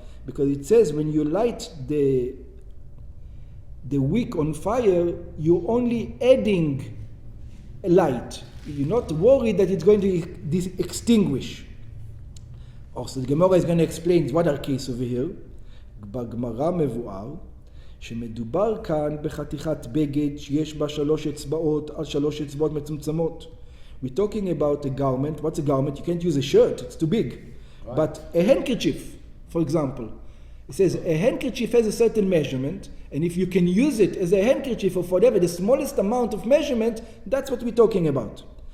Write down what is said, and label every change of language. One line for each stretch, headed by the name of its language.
English: Because it says when you light the wick on fire, you're only adding a light. You're not worried that it's going to extinguish. Also, the Gemara is going to explain what our case over here.
Hebrew: בגמרא מבואר שמדובר כאן בחתיכת בגד שיש בה 3 אצבעות על 3 אצבעות מצומצמות.
English: We're talking about a garment. What's a garment? You can't use a shirt, it's too big. Right. But a handkerchief, for example, it says a handkerchief has a certain measurement, and if you can use it as a handkerchief or whatever, the smallest amount of measurement, that's what we're talking about.